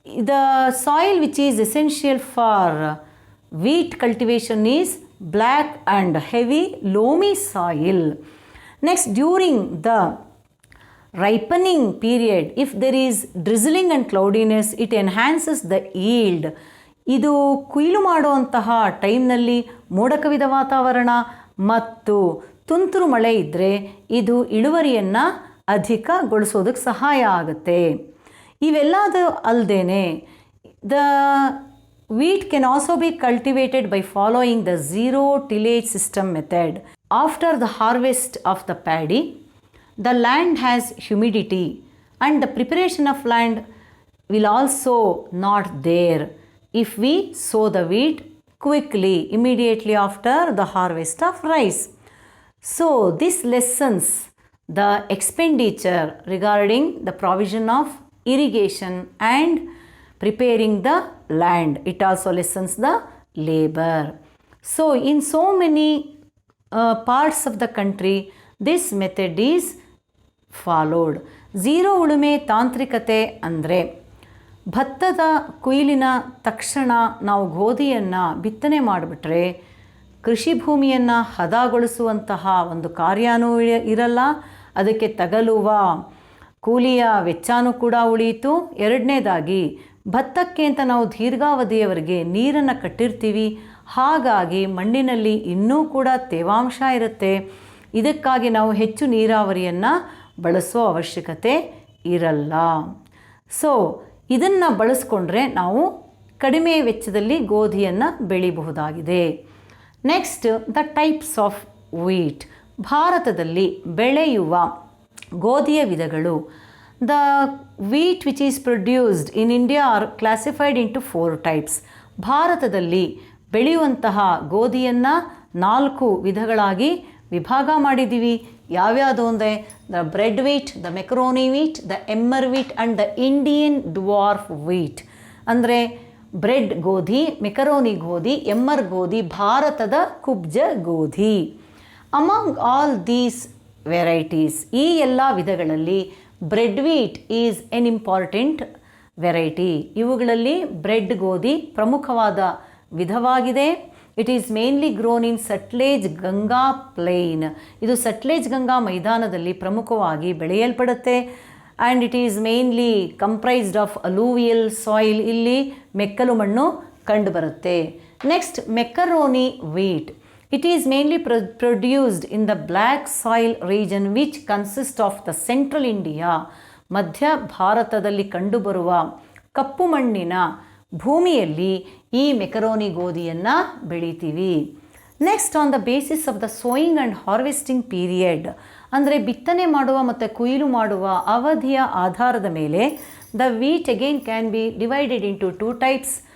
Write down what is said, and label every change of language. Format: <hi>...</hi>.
<en>The soil which is essential for wheat cultivation is black and heavy loamy soil. Next, during the ripening period, if there is drizzling and cloudiness, it enhances the yield.</en> <kn>ಇದು ಕೊಯ್ಲು ಮಾಡುವಂತಹ ಟೈಮ್ನಲ್ಲಿ ಮೋಡ ಕವಿದ ವಾತಾವರಣ ಮತ್ತು ತುಂತುರು ಮಳೆ ಇದ್ದರೆ ಇದು ಇಳುವರಿಯನ್ನು ಅಧಿಕಗೊಳಿಸೋದಕ್ಕೆ ಸಹಾಯ ಆಗುತ್ತೆ. ಇವೆಲ್ಲದು ಅಲ್ಲದೇ</kn> <en>The wheat can also be cultivated by following the zero tillage system method. After the harvest of the paddy, the land has humidity and the preparation of land will also not there if we sow the wheat quickly immediately after the harvest of rice. So this lessens the expenditure regarding the provision of irrigation and preparing the land. It also lessens the labor. So in so many parts of the country this method is followed.</en> <kn>Zero ಉಳುಮೆ ತಾಂತ್ರಿಕತೆ ಅಂದರೆ ಭತ್ತದ ಕೊಯ್ಲಿನ ತಕ್ಷಣ ನಾವು ಗೋಧಿಯನ್ನು ಬಿತ್ತನೆ ಮಾಡಿಬಿಟ್ರೆ ಕೃಷಿ ಭೂಮಿಯನ್ನು ಹದಗೊಳಿಸುವಂತಹ ಒಂದು ಕಾರ್ಯನೂ ಇರಲ್ಲ. ಅದಕ್ಕೆ ತಗಲುವ ಕೂಲಿಯ ವೆಚ್ಚನೂ ಕೂಡ ಉಳಿಯಿತು. ಎರಡನೇದಾಗಿ ಭತ್ತಕ್ಕೆ ಅಂತ ನಾವು ದೀರ್ಘಾವಧಿಯವರೆಗೆ ನೀರನ್ನು ಕಟ್ಟಿರ್ತೀವಿ. ಹಾಗಾಗಿ ಮಣ್ಣಿನಲ್ಲಿ ಇನ್ನೂ ಕೂಡ ತೇವಾಂಶ ಇರುತ್ತೆ. ಇದಕ್ಕಾಗಿ ನಾವು ಹೆಚ್ಚು ನೀರಾವರಿಯನ್ನು ಬಳಸೋ ಅವಶ್ಯಕತೆ ಇರಲ್ಲ. ಸೊ ಇದನ್ನು ಬಳಸ್ಕೊಂಡ್ರೆ ನಾವು ಕಡಿಮೆ ವೆಚ್ಚದಲ್ಲಿ ಗೋಧಿಯನ್ನು ಬೆಳಿಬಹುದಾಗಿದೆ.</kn> <en>Next, the types of wheat.</en> <kn>ಭಾರತದಲ್ಲಿ ಬೆಳೆಯುವ ಗೋಧಿಯ ವಿಧಗಳು.</kn> <en>The wheat which is produced in India are classified into 4 types.</en> <kn>ಭಾರತದಲ್ಲಿ ಬೆಳೆಯುವಂತಹ ಗೋಧಿಯನ್ನು 4 ವಿಧಗಳಾಗಿ ವಿಭಾಗ ಮಾಡಿದ್ದೀವಿ. ಯಾವ್ಯಾವುದು ಅಂದರೆ</kn> <en>The bread wheat, the macaroni wheat, the emmer wheat and the Indian dwarf wheat.</en> <kn>ಅಂದರೆ ಬ್ರೆಡ್ ಗೋಧಿ, ಮೆಕರೋನಿ ಗೋಧಿ, ಎಮ್ಮರ್ ಗೋಧಿ, ಭಾರತದ ಕುಬ್ಜ ಗೋಧಿ.</kn> <en>among all these varieties,</en> <kn>ಈ ಎಲ್ಲ ವಿಧಗಳಲ್ಲಿ</kn> <en>Bread wheat is an important variety.</en> <kn>ಇವುಗಳಲ್ಲಿ ಬ್ರೆಡ್ ಗೋಧಿ ಪ್ರಮುಖವಾದ ವಿಧವಾಗಿದೆ.</kn> <en>It is mainly grown in Sutlej Ganga plain.</en> <kn>ಇದು ಸಟ್ಲೇಜ್ ಗಂಗಾ ಮೈದಾನದಲ್ಲಿ ಪ್ರಮುಖವಾಗಿ ಬೆಳೆಯಲ್ಪಡುತ್ತೆ.</kn> <en>And it is mainly comprised of alluvial soil.</en> <kn>ಇಲ್ಲಿ ಮೆಕ್ಕಲು ಮಣ್ಣು ಕಂಡುಬರುತ್ತೆ.</kn> <en>Next, macaroni wheat. It is mainly produced in the black soil region which consists of the central India.</en> <kn>ಮಧ್ಯ ಭಾರತದಲ್ಲಿ ಕಂಡುಬರುವ ಕಪ್ಪು ಮಣ್ಣಿನ ಭೂಮಿಯಲ್ಲಿ ಈ ಮೆಕರೋನಿ ಗೋಧಿಯನ್ನು ಬೆಳಿತೀವಿ.</kn> <en>Next, on the basis of the sowing and harvesting period.</en> <kn>ಅಂದರೆ ಬಿತ್ತನೆ ಮಾಡುವ ಮತ್ತು ಕೊಯ್ಲು ಮಾಡುವ ಅವಧಿಯ ಆಧಾರದ ಮೇಲೆ</kn> <en>The wheat again can be divided into 2 types.</en>